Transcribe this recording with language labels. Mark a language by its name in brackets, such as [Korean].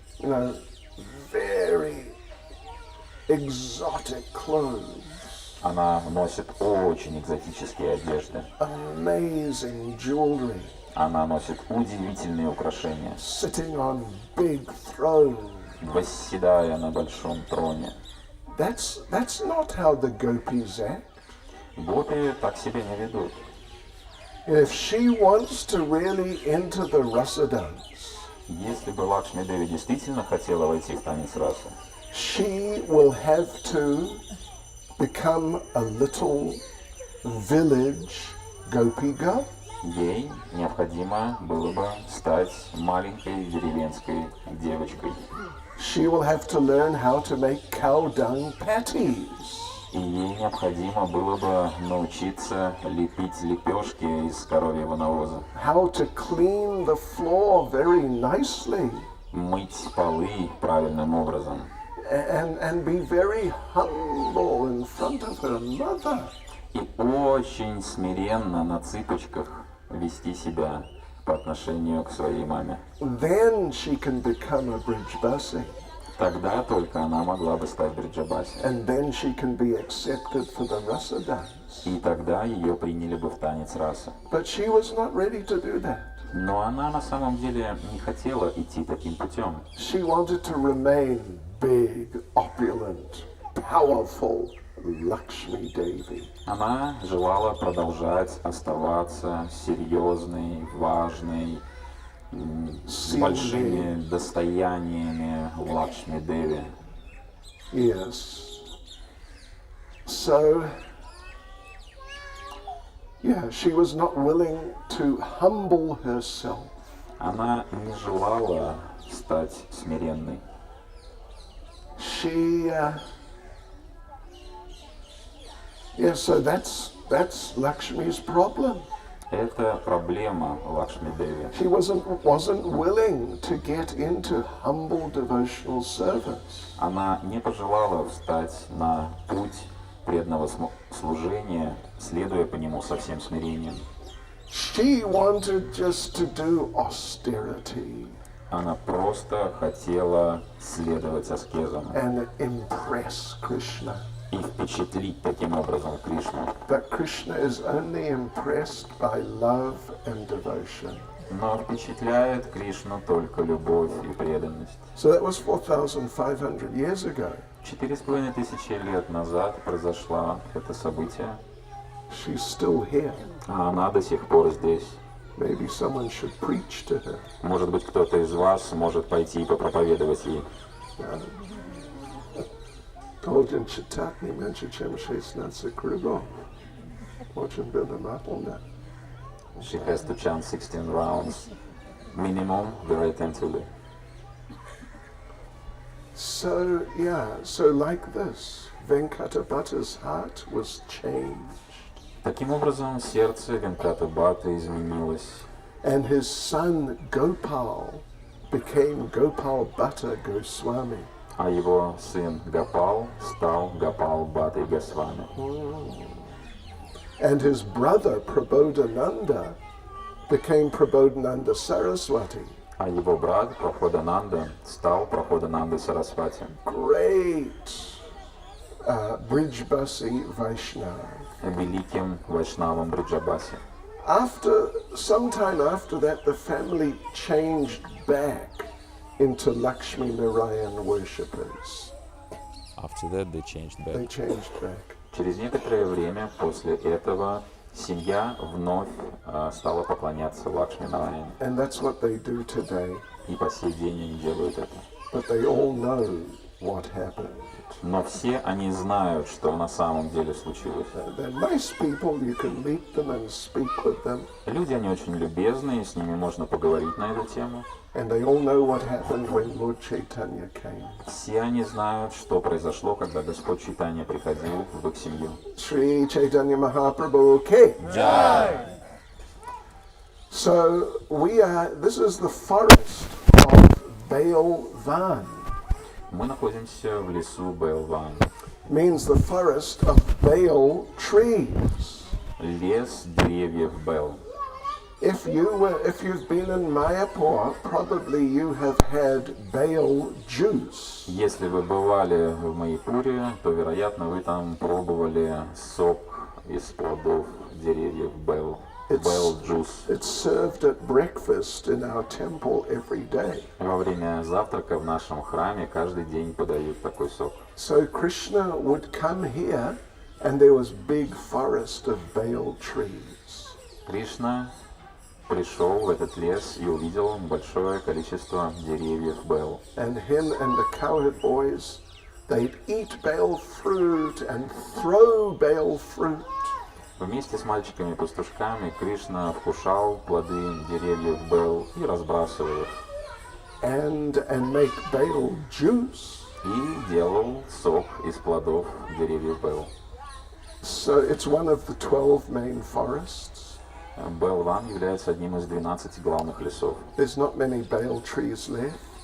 [English] You know, very exotic clothes, [Russian] Она носит очень экзотические одежды. [English] amazing jewelry, [Russian] Она носит удивительные украшения, [English] sitting on big thrones. [Russian] восседая на большом троне. [English] That's not how the gopis act. [Russian] Гопи так себя не ведут. [English] If she wants to really enter the rasa dance, [Russian] Если бы Лакшми Деви действительно хотела войти в танец расы, [English] she will have to become a little village gopi girl. [Russian] ей необходимо было бы стать маленькой деревенской девочкой. [English] She will have to learn how to make cow dung patties. [Russian] И ей необходимо было бы научиться лепить лепешки из коровьего навоза, [English] How to clean the floor very nicely [Russian] мыть полы правильным образом [English] and be very humble in front of her mother. [Russian] и очень смиренно на цыпочках вести себя по отношению к своей маме. [English] Then she can become a Brijbasi, [Russian] Тогда только она могла бы стать Бриджабаси. [English] and then she can be accepted for the rasa dance. [Russian] И тогда ее приняли бы в танец расы. [English] But she was not ready to do that. [Russian] Но она на самом деле не хотела идти таким путем. [English] She wanted to remain big, opulent, powerful Lakshmi Devi. [Russian] Она желала продолжать оставаться серьезной, важной, с большими достояниями Лакшми Деви. [English] Yes. So, yeah, she was not willing to humble herself. [Russian] Она не желала стать смиренной. [English] She, yeah, so that's Lakshmi's problem. [Russian] Это проблема Лакшми Деви. [English] She wasn't willing to get into humble devotional service. [Russian] Она не пожелала встать на путь преданного служения, следуя по нему со всем смирением. [English] She wanted just to do austerity [Russian] Она просто хотела следовать аскезам [English] and impress Krishna. [Russian] и впечатлить таким образом Кришну. [English] But Krishna is only impressed by love and devotion. [Russian] Но впечатляет Кришну только любовь и преданность. [English] So that was 4,500 years ago. [Russian] 4500 лет назад произошло это событие, [English] She's still here. [Russian] а она до сих пор здесь. [English] Maybe someone should preach to her. [Russian] Может быть, кто-то из вас может пойти и попроповедовать ей. Golden chitatni menchichem shesnatsa krugo. Очень беломаполна. [English] She has to chant 16 rounds minimum very attentively. So like this, Venkatabhatta's heart was changed. [Russian] Таким образом, сердце Венкатабхаты изменилось. [English] And his son Gopal became Gopal Bhatta Goswami. [Russian] А его сын Гопал стал Гопал Бхаттой Госвами. [English] And his brother Prabodhananda became Prabodhananda Saraswati. [Russian] А его брат Прабодхананда стал Прабодханандой Сарасвати. [English] Great Brijbasi Vaishnava. [Russian] Великим Вайшнавом Бриджабаси. [English] Sometime after that, the family changed back into Lakshmi Narayan worshippers. After that, they changed back. They changed back. [Russian] Через некоторое время после этого семья вновь стала поклоняться Лакшми Нараяне. [English] And that's what they do today. [Russian] И по сей день они делают это. [English] But they all know what happened. [Russian] Но все они знают, что на самом деле случилось. [English] They're nice people, you can meet them and speak with them. [Russian] Люди, они очень любезные, с ними можно поговорить на эту тему. [English] And they all know what happened when Lord Chaitanya came. [Russian] Все они знают, что произошло, когда Господь Чайтанья приходил в их семью. [Hindi] Sri Chaitanya Mahaprabhu Ki. Jai! [English] So this is the forest of Belvan. [Russian] Мы находимся в лесу Белван. [English] Means the forest of Bale trees. [Russian] Лес деревьев Бел. [English] If you've been in Mayapur, probably you have had Bale juice. [Russian] Если вы бывали в Майяпуре, то, вероятно, вы там пробовали сок из плодов деревьев Бел. [English] Bell juice. It's served at breakfast in our temple every day. [Russian] Во время завтрака в нашем храме каждый день подают такой сок. [English] So Krishna would come here, and there was big forest of Bale trees. [Russian] Кришна пришел в этот лес и увидел большое количество деревьев Бел. [English] And him and the cowherd boys, they'd eat Bale fruit and throw Bale fruit. [Russian] Вместе с мальчиками-пастушками Кришна вкушал плоды деревьев Бел и разбрасывал их. [English] And make Bale juice. [Russian] И делал сок из плодов деревьев Бел. [English] So it's one of the 12 main forests. [Russian] Белван является одним из 12 главных лесов. [English] There's not many Bale trees left.